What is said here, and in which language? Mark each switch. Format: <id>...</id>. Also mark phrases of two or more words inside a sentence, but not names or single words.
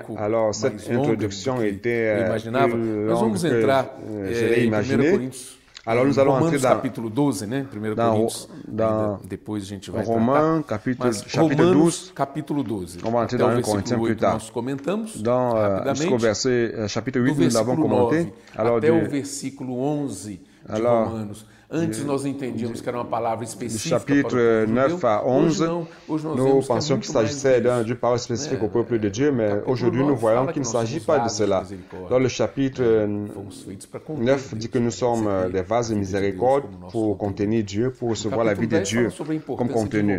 <fr>Alors, cette introduction était plus longue que je l'ai imaginé. Alors, nous allons entrer dans Romains, chapitre 12. On va entrer dans 1 Corinthiens plus tard. Jusqu'au verset chapitre 8, nous l'avons commenté. Alors,</fr> <pt>Antes nós entendíamos que era uma palavra específica</pt> <fr>chapitre 9 à 11, nous pensions qu'il s'agissait d'une parole spécifique au peuple de Dieu, mais aujourd'hui nous voyons qu'il ne s'agit pas de cela. Dans le chapitre 9 dit que nous sommes des vases de miséricorde pour contenir Dieu, pour recevoir la vie de Dieu comme contenu.</fr>